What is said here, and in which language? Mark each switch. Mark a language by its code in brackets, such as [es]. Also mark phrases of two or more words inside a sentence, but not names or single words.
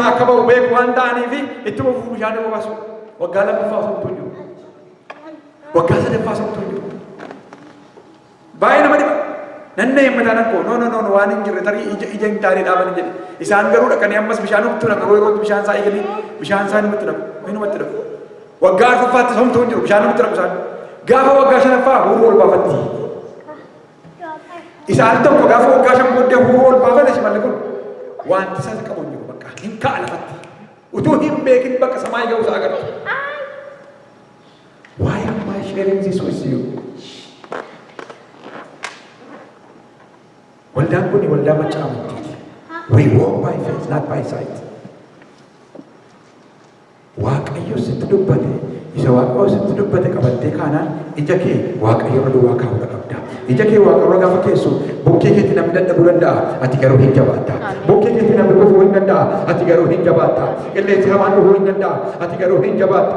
[om] akka ba'u beeku waan ta'aniif itti fufu bishaan bobaasu waggaa lammaffaa osoo jiru waggaa sadaffaa osoo jiru baay'ee nama dhiba nanna himmataan akkoo no waan hin jirre tarii ija hin taane dhaabanii jedhe isaan garuu dhaqanii ammas bishaan humtu naqu yeroo bishaan isaa eeganii bishaan isaa namatti naqu waggaa arfaffaatti homtuu hin jiru bishaan namatti naqu isaan gaafa waggaa shanaffaa huruu ol baafatti. Isaan tokko gaafa waggaa shan booddee huruu ol baafate shimalli kun wanti isa qabu hin jiru bakka hin ka'a lafatti. Utuu hin beekin bakka samaa ga'u isaa agartu. [en] Why am I sharing this with you? [om] Waldaan kun waldaa machaa amantiiti. [en] We walk by faith, not by sight. [om] Waaqayyo sitti dubbate. Isa waaqayyo sitti dubbate qabattee kaanaan ija kee waaqayyo irra duwwaa kaa'uu qabda. Ija kee waaqayyo irra gaafa keessu bukkee keetti namni dadhabuu danda'a ati garuu hin jabaatta. Bukkee keetti namni kufuu hin danda'a ati garuu hin jabaatta. Qilleensi hamaan dhufuu hin danda'a ati garuu hin jabaatta.